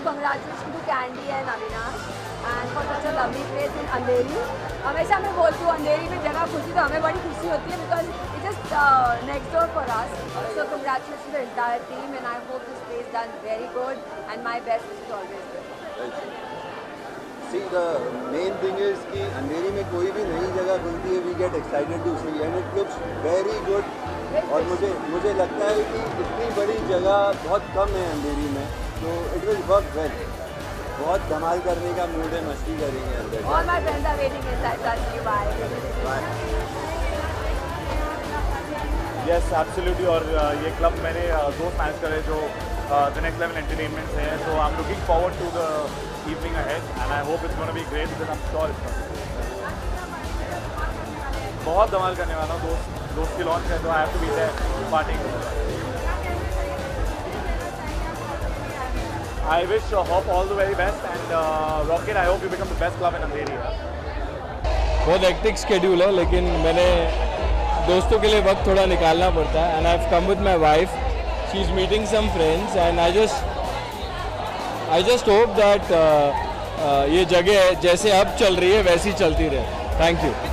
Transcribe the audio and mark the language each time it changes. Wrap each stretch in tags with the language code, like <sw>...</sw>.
<en>Congratulation to Candy and Avinash and for such a lovely place in Andheri.</en> <hi>हमेशा मैं बोलती हूँ अंधेरी में जगह खुशी तो हमें बड़ी खुशी होती है</hi> <en>Because it is next door for us. So congratulation to the entire team and I hope this place done very good and my best wishes always. See, the main thing is</en> <hi>कि अंधेरी में कोई भी नई जगह खुलती है,</hi> <en>we get excited to see and it looks very good.</en> <hi>और मुझे लगता है कि इतनी बड़ी जगह बहुत कम है अंधेरी में, तो</hi> <en>it will work well.</en> <hi>बहुत धमाल करने का मूड है, मस्ती करेंगे अंदर.</hi> <en>All my friends are waiting inside. Trust you. Bye. Yes, absolutely.</en> <hi>और ये क्लब मैंने दोस्त मैनेज करे जो</hi> <en>the next level entertainment</en> <hi>है.</hi> <en>So I am looking forward to the evening ahead and I hope it's going to be great because I'm sure it's going to be.</en> <hi>बहुत धमाल करने वाला हूँ. दोस्त की लॉन्च है तो</hi> <en>I have to be there partying. I wish Hop all the very best and Rocket, I hope you become the best club in Andheri.</en> <hi>बहुत hectic schedule है लेकिन मैंने दोस्तों के लिए वक्त थोड़ा निकालना पड़ता है</hi> <en>And I have come with my wife. She is meeting some friends and I just hope that</en> <hi>ये जगह जैसे अब चल रही है वैसी चलती रहे.</hi> <en>Thank you.</en>